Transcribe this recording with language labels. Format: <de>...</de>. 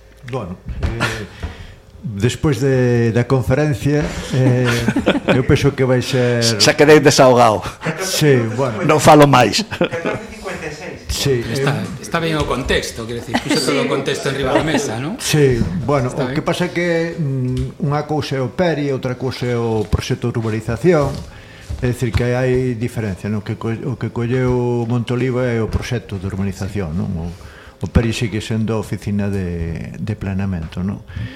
<es>Bueno, después de la conferencia, yo pienso que vais a ser... Se quedéis desahogado. Sí, bueno.</es> <gl>No falo más.</gl> <es>Sí, está bien o contexto, quiero decir, puso todo o contexto enriba da mesa, ¿no?</es> <gl>Sí, bueno, o que pasa que unha cousa é o PERI, outra cousa é o proxecto de urbanización, é dicir que hai diferencia, ¿no? O que colleu Monte Oliva é o proxecto de urbanización, ¿no? O PERI sigue sendo a oficina de planeamento, ¿no?</gl>